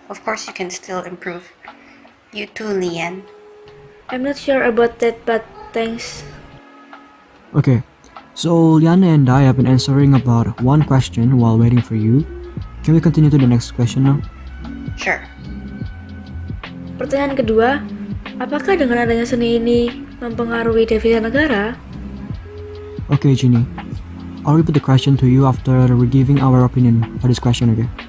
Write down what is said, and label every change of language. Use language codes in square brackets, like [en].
[en] Of course you can still improve. You too, Lian. I'm not sure about that, but thanks. Okay, so Liana and I have been answering about one question while waiting for you. Can we continue to the next question now? Sure. [id] Pertanyaan kedua, apakah dengan adanya seni ini mempengaruhi devisa negara? [en] Okay, Ginny. I'll repeat the question to you after we're giving our opinion for this question, okay?